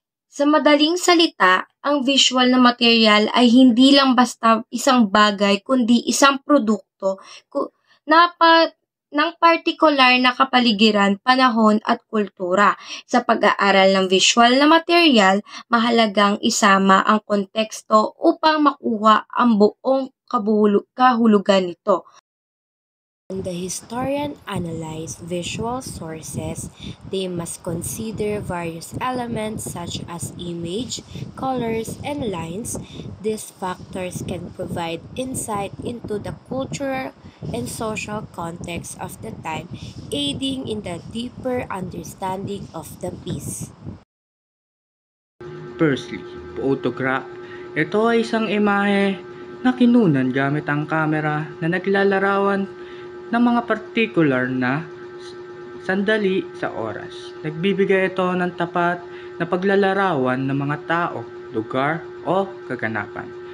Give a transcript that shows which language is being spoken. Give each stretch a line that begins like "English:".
Filipino: Sa madaling salita, ang visual na material ay hindi lang basta isang bagay, kundi isang produkto ng partikular na kapaligiran, panahon at kultura. Sa pag-aaral ng visual na material, mahalagang isama ang konteksto upang makuha ang buong kahulugan nito.
English: When the historian analyze visual sources, they must consider various elements such as image, colors, and lines. These factors can provide insight into the cultural and social context of the time, aiding in the deeper understanding of the piece. Firstly, photograph.
Filipino: Ito ay isang imahe na kinunan gamit ang kamera na naglalarawan ng mga partikular na sandali sa oras. Nagbibigay ito ng tapat na paglalarawan ng mga tao, lugar o kaganapan.